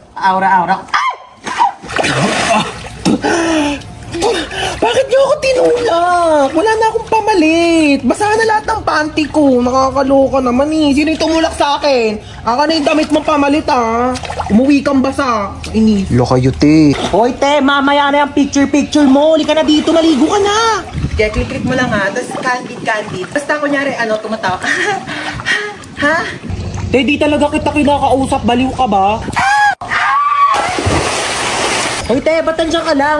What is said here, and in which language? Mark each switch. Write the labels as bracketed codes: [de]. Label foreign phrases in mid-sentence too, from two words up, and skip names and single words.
[tl] Aura-aura. Bakit niyo ako tinulak? Wala na akong pamalit. Basa na lahat ng panty ko. Nakakaloka naman eh. Sino yung tumulak sa akin? Aka na yung damit mong pamalit ah. Umuwi kang basa. Inis. Lo kayo, te. Hoy te, mamaya na yung picture mo. Uli ka na dito, maligo ka na. Kaya click mo lang ha, tapos candid. Basta kunyari, tumatawa ka. Ha? Te, di talaga kita kinakausap. Baliw ka ba? Hoy te, ba't nandiyan ka lang?